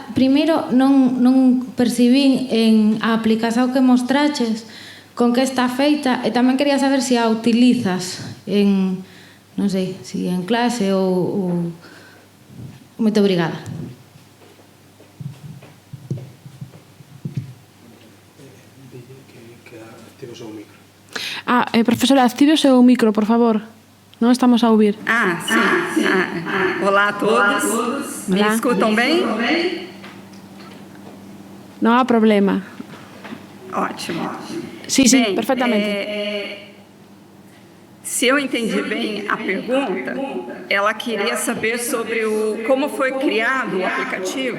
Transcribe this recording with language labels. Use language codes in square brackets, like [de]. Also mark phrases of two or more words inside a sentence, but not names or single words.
[gl] Primeiro, non percibín en a aplicación que mostraches con que está feita, e tamén quería saber se a utilizas en, non sei, se en clase ou... Moito obrigada. Profesora, active o seu micro, por favor. [pt] Não estamos a ouvir. Sim. Olá a todos. Me escutam bem? Não há problema. Ótimo. Sim, bem, perfeitamente. Se eu entendi bem a pergunta, ela queria saber sobre como foi criado o aplicativo.